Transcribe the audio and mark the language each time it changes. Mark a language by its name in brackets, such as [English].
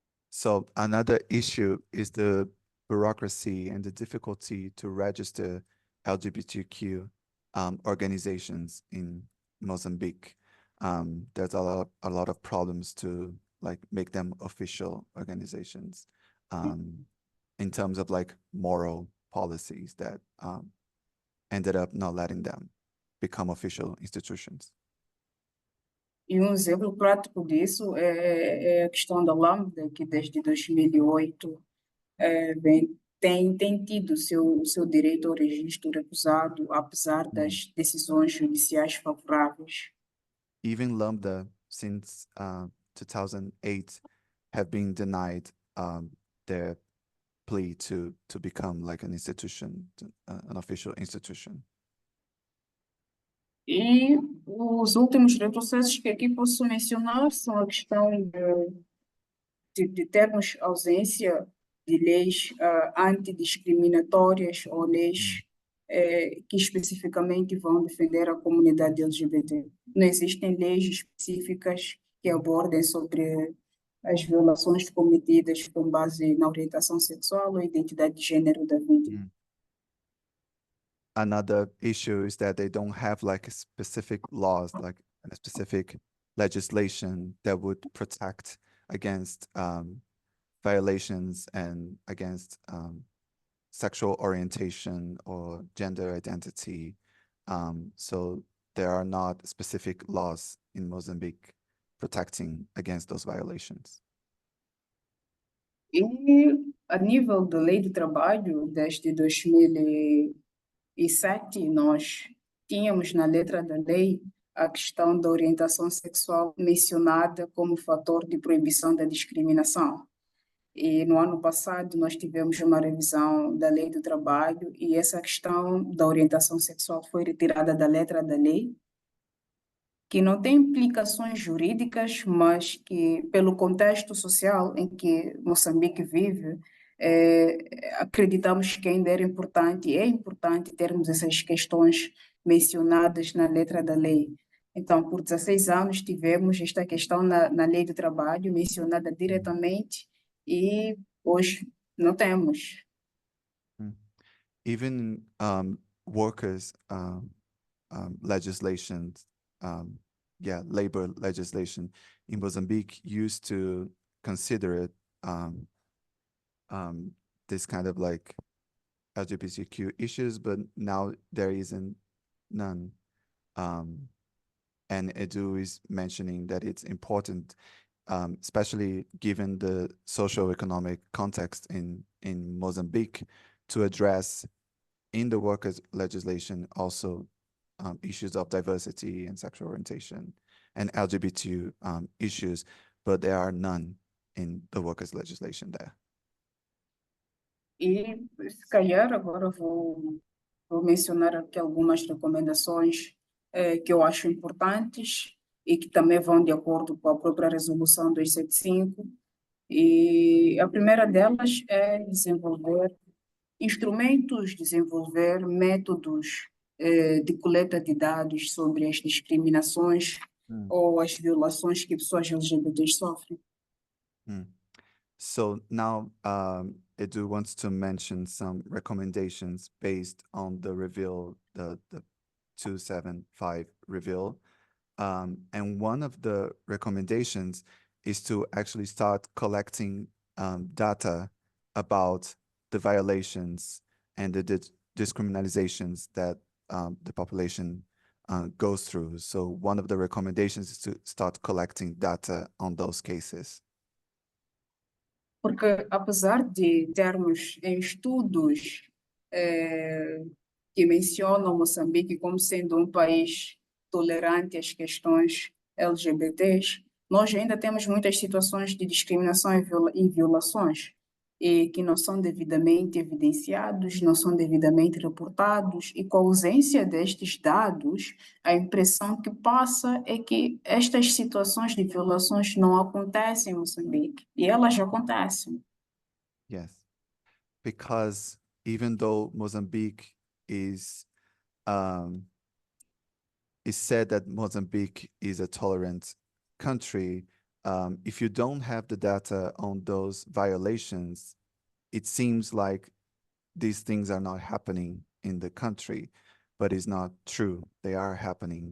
[English] So another issue is the bureaucracy and the difficulty to register LGBTQ organizations in Mozambique. There's a lot of problems to like make them official organizations in terms of like moral policies that ended up not letting them become official institutions. [Portuguese] E exemplo prático disso é a questão da Lambda, que desde 2008 tem tido seu direito ao registro recusado, apesar das decisões judiciais favoráveis. [English] Even Lambda, since 2008, have been denied their plea to become like an institution, an official institution. [Portuguese] E os últimos retrocessos que aqui posso mencionar são a questão de termos ausência de leis antidiscriminatórias ou leis que especificamente vão defender a comunidade LGBT. Não existem leis específicas que abordem sobre as violações cometidas com base na orientação sexual ou identidade de gênero da vítima. [English] Another issue is that they don't have like a specific laws, like a specific legislation that would protect against violations and against sexual orientation or gender identity. So there are not specific laws in Mozambique protecting against those violations. [Portuguese] E a nível da lei do trabalho, desde 2007, nós tínhamos na letra da lei a questão da orientação sexual mencionada como fator de proibição da discriminação. E no ano passado nós tivemos uma revisão da lei do trabalho e essa questão da orientação sexual foi retirada da letra da lei, que não tem implicações jurídicas, mas que pelo contexto social em que Moçambique vive, acreditamos que ainda é importante termos essas questões mencionadas na letra da lei. Então, por 16 anos tivemos esta questão na lei do trabalho mencionada diretamente e hoje não temos. [English] Even workers legislation, labor legislation in Mozambique used to consider it this kind of like LGBTQ issues, but now there isn't none. And Edu is mentioning that it's important, especially given the socio-economic context in Mozambique, to address in the workers' legislation also issues of diversity and sexual orientation and LGBT issues, but there are none in the workers' legislation there. [Portuguese] E se calhar agora vou mencionar aqui algumas recomendações que eu acho importantes e que também vão de acordo com a própria resolução 275. E a primeira delas é desenvolver instrumentos, desenvolver métodos de coleta de dados sobre as discriminações ou as violações que pessoas LGBTs sofrem. [English] So now Edu wants to mention some recommendations based on the reveal, the 275 reveal. And one of the recommendations is to actually start collecting data about the violations and the discriminations that the population goes through. So one of the recommendations is to start collecting data on those cases. [Portuguese] Porque apesar de termos em estudos que mencionam Moçambique como sendo um país tolerante às questões LGBTs, nós ainda temos muitas situações de discriminação e violações e que não são devidamente evidenciados, não são devidamente reportados, e com a ausência destes dados, a impressão que passa é que estas situações de violações não acontecem em Moçambique, e elas acontecem. [English] Yes, because even though Mozambique is said that Mozambique is a tolerant country, if you don't have the data on those violations, it seems like these things are not happening in the country, but it's not true. They are happening.